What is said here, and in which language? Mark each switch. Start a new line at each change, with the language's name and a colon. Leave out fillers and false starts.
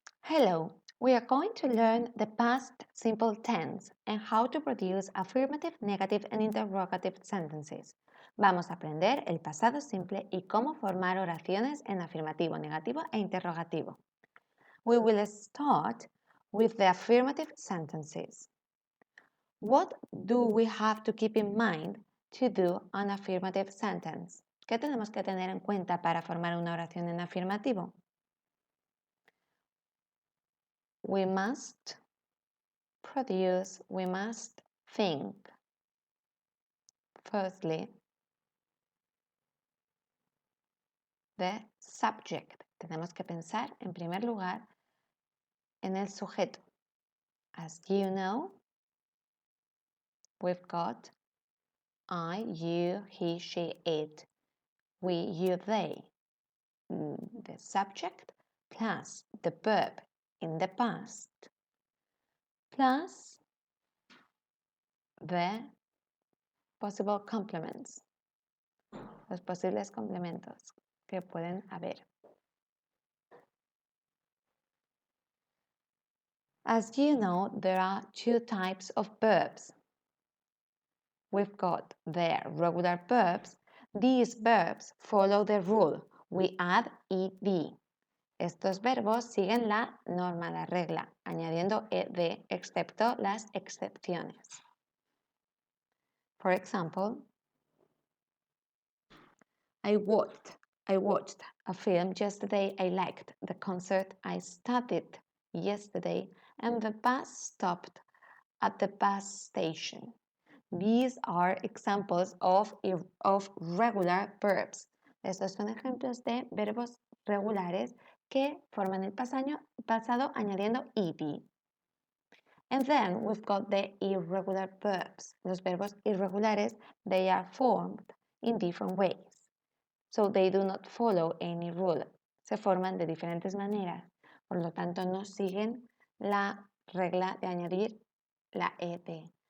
English: Hello, we are going to learn the past simple tense and how to produce affirmative, negative and interrogative sentences.
Spanish: Vamos a aprender el pasado simple y cómo formar oraciones en afirmativo, negativo e interrogativo.
English: We will start with the affirmative sentences. What do we have to keep in mind to do an affirmative sentence?
Spanish: ¿Qué tenemos que tener en cuenta para formar una oración en afirmativo?
English: We must produce, we must think. Firstly, the subject.
Spanish: Tenemos que pensar, en primer lugar, en el sujeto.
English: As you know, we've got I, you, he, she, it, we, you, they. The subject plus the verb in the past plus the possible complements,
Spanish: los posibles complementos que pueden haber.
English: As you know, there are two types of verbs. We've got the regular verbs. These verbs follow the rule. We add ed.
Spanish: Estos verbos siguen la norma, la regla, añadiendo ed, excepto las excepciones.
English: For example, I watched a film yesterday. I liked the concert. I studied yesterday, and the bus stopped at the bus station. These are examples of regular verbs.
Spanish: Estos son ejemplos de verbos regulares que forman el pasado añadiendo ed.
English: And then we've got the irregular verbs.
Spanish: Los verbos irregulares,
English: they are formed in different ways. So they do not follow any rule.
Spanish: Se forman de diferentes maneras. Por lo tanto, no siguen la regla de añadir la ed.